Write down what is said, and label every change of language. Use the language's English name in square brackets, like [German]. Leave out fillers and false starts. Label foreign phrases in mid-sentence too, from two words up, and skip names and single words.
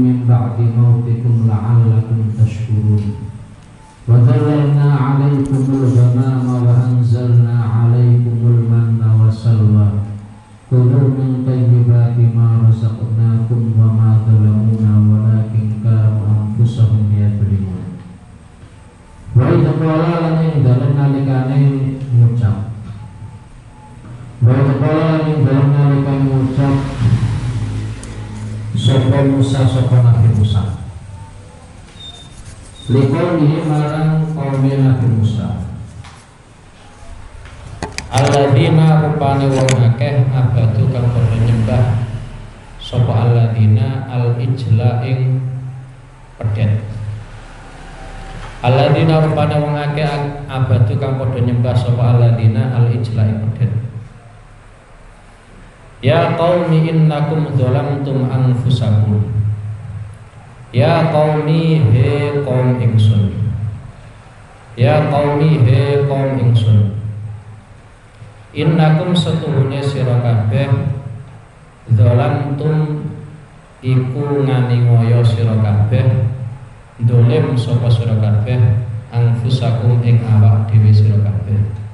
[Arabic] بعد موتكم لعلكم تشكرون. وظللنا عليكم الغمام وأنزلنا عليكم المن والسلوى. كلوا من طيبات ما رزقناكم وما ظلمونا ولكن كانوا أنفسهم يظلمون. وإذ قال [Javanese] lan ing dalem nalikane ngucap. [Arabic] وإذ قال [Javanese] lan ing dalem nalikane ngucap sapa Musa sapa Nabi Musa. Liqaulihi marang kaum Nabi Musa. Alladzina rupane wong akeh abadu kang padha nyembah sapa [Arabic] الذين العجل [Javanese] ing pedhet. Alladzina rupane wong akeh abadu kang padha nyembah sapa [Arabic] الذين العجل [Javanese] ing pedhet. [Arabic] يا قوم إنكم ظلمتم أنفسكم. يا قوم [Javanese] he qaum ingsun. [Arabic] يا قوم [Javanese] he qaum ingsun. Innakum setuhune sira kabeh dzalamtum iku nganiaya sira kabeh dolim sapa sira kabeh anfusakum ing awak dhewe sira kabeh.